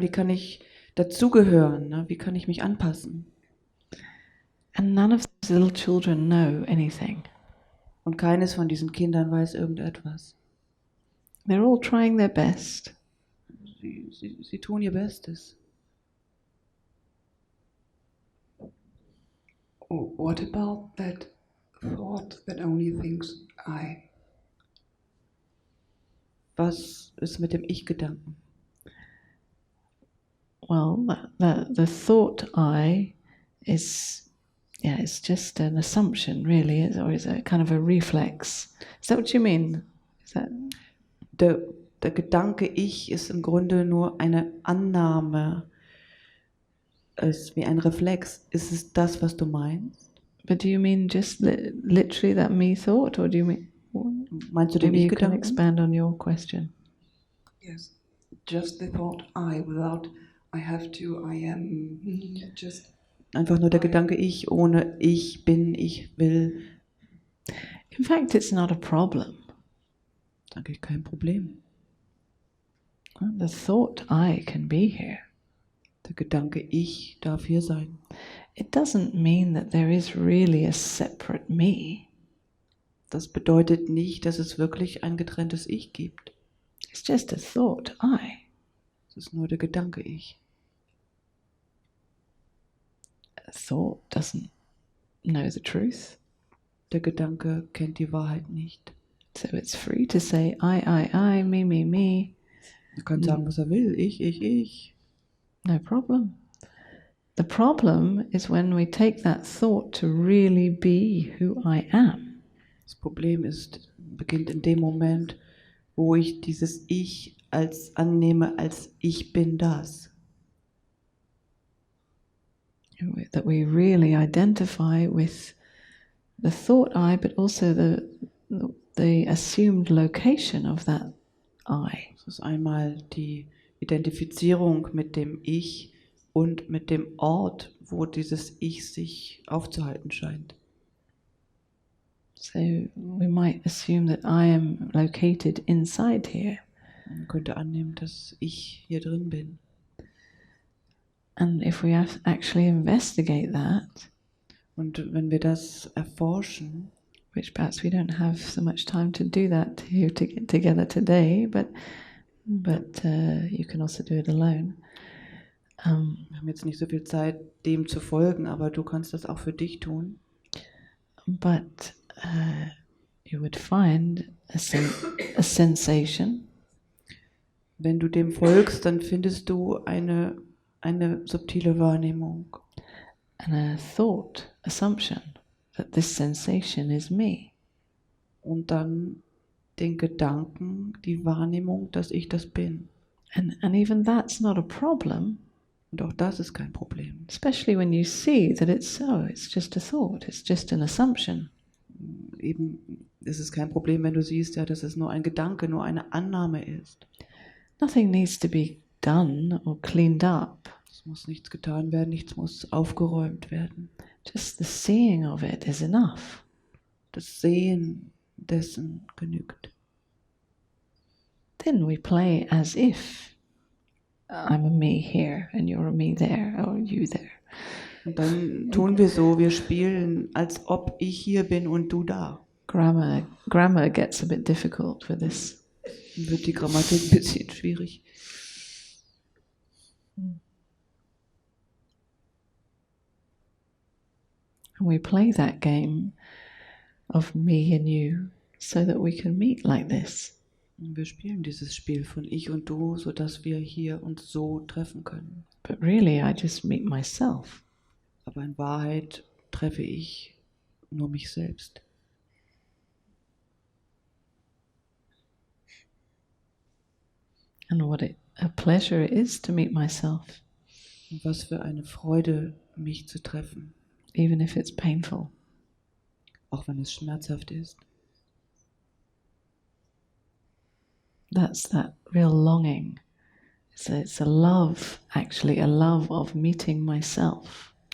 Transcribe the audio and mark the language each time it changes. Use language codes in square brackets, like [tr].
[de] Wie kann ich dazugehören? Ne? Wie kann ich mich anpassen? [en] And none of these little children know anything. [de] Und keines von diesen Kindern weiß irgendetwas. [en] They're all trying their best. [de] Sie tun ihr Bestes. [en] What about that thought that only thinks I? [de] Was ist mit dem Ich-Gedanken? [en] Well, the thought I is just an assumption, really, or is a kind of a reflex. Is that what you mean? Is that? [de] Der Gedanke Ich ist im Grunde nur eine Annahme, ist wie ein Reflex. Ist es das, was du meinst? [en] But do you mean just literally that me thought, or do you mean? [de] Meinst du den [en] Maybe you can [de] Ich-Gedanken? [en] expand on your question. Yes, just the thought I, without I have to, I am, just. [de] Einfach nur der Gedanke Ich, ohne ich bin, ich will. [en] In fact, it's not a problem. [de] Ist eigentlich kein Problem. [en] The thought I can be here. [de] Der Gedanke Ich darf hier sein. [en] It doesn't mean that there is really a separate me. [de] Das bedeutet nicht, dass es wirklich ein getrenntes Ich gibt. [en] It's just a thought I. [de] Es ist nur der Gedanke Ich. [en] A thought doesn't know the truth. [de] Der Gedanke kennt die Wahrheit nicht. [en] So it's free to say I, me. [de] Er kann sagen, was er will. Ich. [en] No problem. The problem is when we take that thought to really be who I am. [de] Das Problem beginnt in dem Moment, wo ich dieses Ich als annehme, als ich bin das. [en] That we really identify with the thought I, but also the assumed location of that I. [de] Das ist einmal die Identifizierung mit dem Ich und mit dem Ort, wo dieses Ich sich aufzuhalten scheint. [en] So we might assume that I am located inside here. [de] Man könnte annehmen, dass ich hier drin bin. [en] And if we actually investigate that, [de] Und wenn wir das erforschen, [en] which perhaps we don't have so much time to do that here together today, but you can also do it alone. [de] wir haben jetzt nicht so viel Zeit, dem zu folgen, aber du kannst das auch für dich tun. [en] But you would find a sensation. [de] Wenn du dem folgst, dann findest du eine subtile Wahrnehmung. [en] And a thought, assumption, that this sensation is me. [de] Und dann den Gedanken, die Wahrnehmung, dass ich das bin. [en] And even that's not a problem. [de] Und auch das ist kein Problem. [en] Especially when you see that it's just a thought, it's just an assumption. [de] Eben ist es kein Problem, wenn du siehst, ja, dass es nur ein Gedanke, nur eine Annahme ist. [en] Nothing needs to be done or cleaned up. [de] Es muss nichts getan werden, nichts muss aufgeräumt werden. [en] Just the seeing of it is enough. [de] Das Sehen dessen genügt. [en] Then we play as if I'm a me here and you're a me there or you there. [de] Und dann tun wir so, wir spielen, als ob ich hier bin und du da. [en] Grammar gets a bit difficult for this. [de] Dann wird die Grammatik ein bisschen schwierig. [en] And we play that game of me and you so that we can meet like this. [de] Und wir spielen dieses Spiel von ich und du, sodass wir hier uns so treffen können. [en] But really I just meet myself. [de] Aber in Wahrheit treffe ich nur mich selbst. [en] And what a pleasure it is to meet myself. [de] Und was für eine Freude, mich zu treffen. [en] Even if it's painful. [de] Auch wenn es schmerzhaft ist. [en] That's that real longing. It's a love, actually, a love of meeting myself.